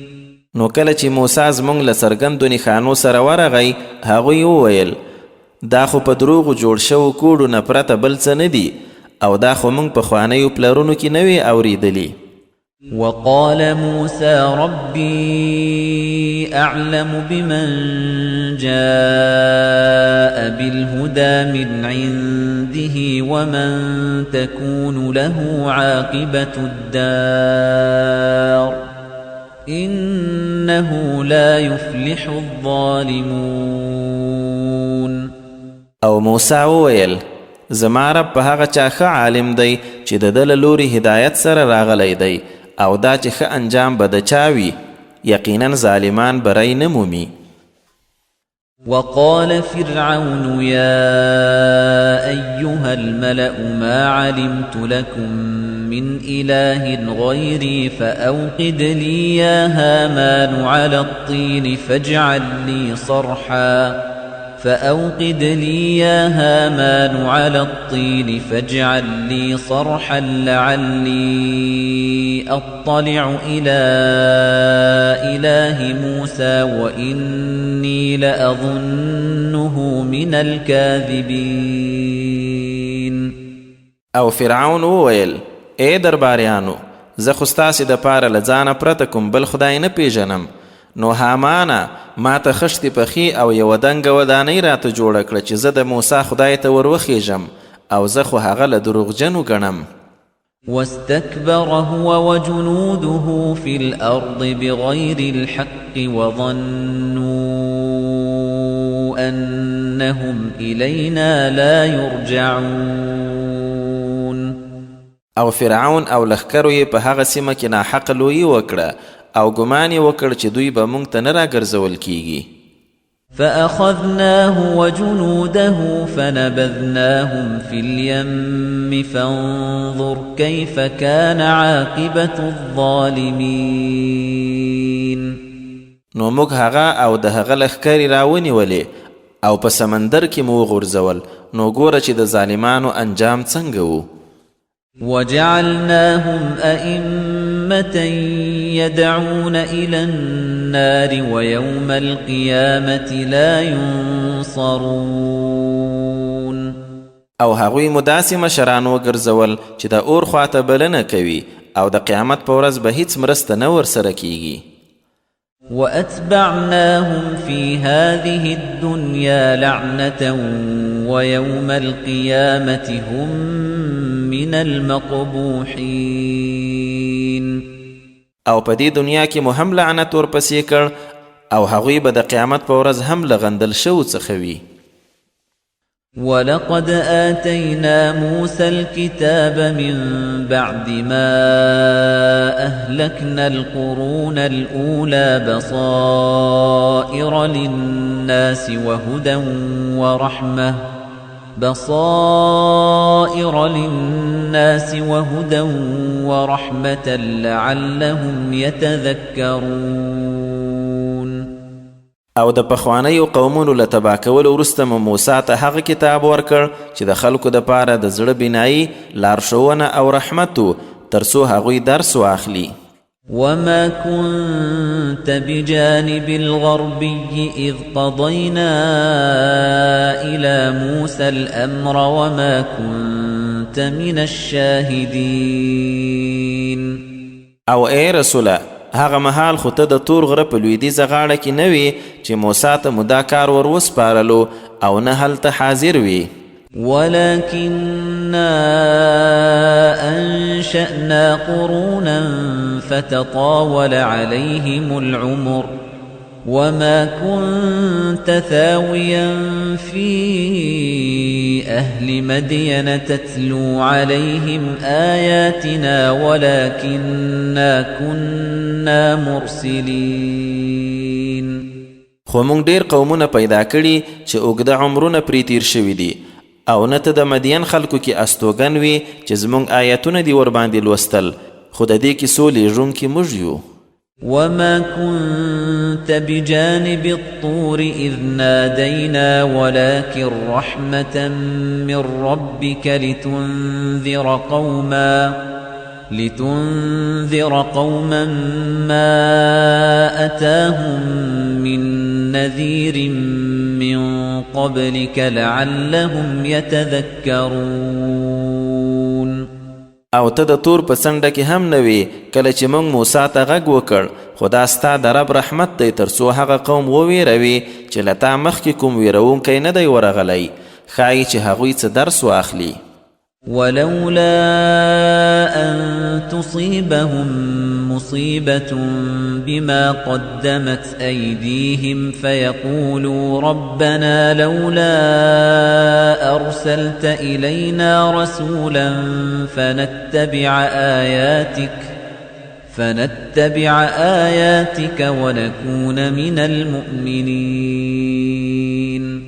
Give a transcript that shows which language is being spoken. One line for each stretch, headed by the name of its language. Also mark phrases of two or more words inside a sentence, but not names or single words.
Pashto: نو کله چې موسی زمونږ له څرګندو نښانو سره ورغی هغوی وویل دا خو په دروغو جوړ شوو کوډو نه پرته بل څه نه دي او دا خو موږ پخوانیو پلرونو کې نه وي اورېدلي.
Arabic: وقال موسى ربي أعلم بمن جاء بالهدى من عنده ومن تكون له عاقبة الدار إنه لا يفلح الظالمون.
Pashto: او موسی وویل زما رب په هغه چا ښه عالم دی چې د ده له لوري هدایت سره راغلی دی او دا چې ښه انجام به د چا وي یقینا ظالمان بری نه مومي.
Arabic: وقال فرعون يا أيها الملأ ما علمت لكم من إله غيري فأوقد لي يا هامان على الطين فاجعل لي صرحا لعلي أطلع إلى إله موسى وإني لأظنه من الكاذبين.
Pashto: او فرعون وویل ای درباریانو زه خو ستاسې دپاره له ځانه پرته کوم بل خدای نه پیژنم نو هامانه ما ته خښتې پخې او یوه دنګه ودانۍ راته جوړه کړه چې زه د موسی خدای ته وروخیژم او زه خو هغه له دروغجنو ګڼم.
Arabic: واستكبر هو وجنوده في الأرض بغير الحق وظنوا أنهم إلينا لا يرجعون.
Pashto: او فرعون او لښکرو یې په هغه سیمه کې ناحقه لویي وکړه او ګمان یې وکړ چې دوی به موږ ته نه راګرځول کیږي.
Arabic: فأخذناه وجنوده فنبذناهم في اليم فانظر كيف كان عاقبة الظالمين.
Pashto: نو موږ هغه او د هغه لښکرې راونیولې او په سمندر کې مو وغورځول نو ګوره چې د ظالمانو انجام څنګه و.
Arabic: وجعلناهم أئمة يدعون إلى النار ويوم القيامة لا ينصرون.
Pashto: او هغوی مو داسې مشران وګرځول چې د اور خواته بلنه کوي او د قیامت په ورځ به هیڅ مرسته نه ورسره کیږي.
Arabic: وأتبعناهم في هذه الدنيا لعنة ويوم القيامة هم من المقبوحين.
Pashto: او په دې دنیا کې مو هم لعنت ورپسې کړ او هغوی به د قیامت په ورځ هم له غندل شوو څخه وي.
Arabic: ولقد آتينا موسى الكتاب من بعد ما أهلكنا القرون الأولى بصائر للناس وهدى ورحمة لعلهم يتذكرون.
Pashto: او د پخوانیو قومونو له تباه کولو وروسته مو موسی ته هغه کتاب ورکړ چې د خلکو دپاره د زړه بینایي لارښوونه او رحمت و تر څو هغوی درس واخلي.
Arabic: وما كنت بجانب الغربي إذ قضينا إلى موسى الأمر وما كنت من الشاهدين.
Pashto: او ای رسوله هغه مهال خو ته د تور غره په لویدیځه غاړه کې نه وې چې موسی ته مو دا کار ور وسپارلو او نه هلته حاضر وې.
Arabic: ولكننا أنشأنا قرونا فتطاول عليهم العمر وما كنت ثاويا في أهل مدين تتلو عليهم آياتنا ولكننا كنا مرسلين.
Pashto: خو مونږ ډیر قومونه پیدا کړي چې اوږده عمرونه پرې تیر شوي دي او نه ته د مدین خلکو کې استوګن وي چې زمونږ آیتونه دي ورباندې لوستل، خو د دې کیسو لیږونکي موږ یو.
Arabic: وما كنت بجانب الطور إذ نادينا ولكن رحمة من ربك لتنذر قوما ما أتاهم من نذير من قبلك لعلهم يتذكرون.
Pashto: او ته د تور په څنډه کې هم نه وې کله چې موږ موسی ته غږ وکړ، خو دا ستا د رب رحمت دی تر څو هغه قوم وویروي چې له تا مخکې کوم ویرونکی نه دی ورغلی، ښایي چې هغوی څه درس واخلي.
Arabic: ولولا أن تصيبهم مصيبة بما قدمت أيديهم فيقولوا ربنا لولا أرسلت إلينا رسولا فنتبع آياتك ونكون من المؤمنين.